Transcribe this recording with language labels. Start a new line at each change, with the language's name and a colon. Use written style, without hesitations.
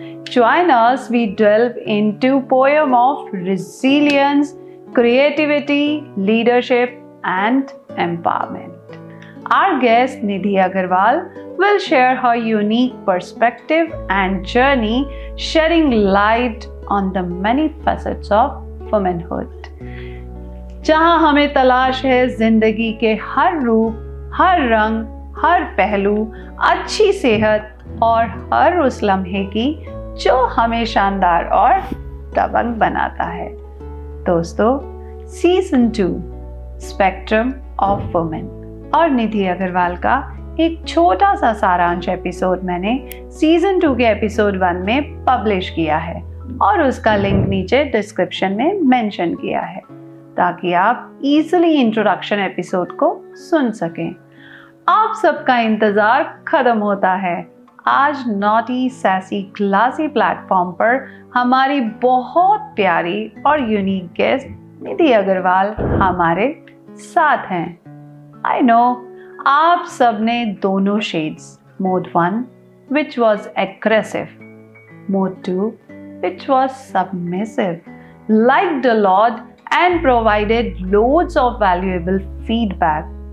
English: Join us, we delve into poem of resilience, creativity, leadership and empowerment. Our guest Nidhi Agarwal will share her unique perspective and journey, shedding light on the many facets of womanhood.
Hindi: जहां हमें तलाश है जिंदगी के हर रूप, हर रंग, हर पहलू, अच्छी सेहत और हर उस लम्हे की जो हमें शानदार और दबंग बनाता है। दोस्तों, सीजन 2 स्पेक्ट्रम ऑफ वुमेन और निधि अग्रवाल का एक छोटा सा सारांश एपिसोड मैंने सीजन 2 के एपिसोड 1 में पब्लिश किया है और उसका लिंक नीचे डिस्क्रिप्शन में मेंशन किया है ताकि आप इजीली इंट्रोडक्शन एपिसोड को सुन सकें। आप सबका इंतजार खत्म होता है। आज नॉटी सैसी क्लासी प्लेटफॉर्म पर हमारी बहुत प्यारी और यूनिक गेस्ट निधि अग्रवाल हमारे साथ हैं।
English: I know
Hindi: आप सबने दोनों
English: Shades, mode 1 which was aggressive, mode 2 which was submissive, liked a lot and provided loads of valuable feedback.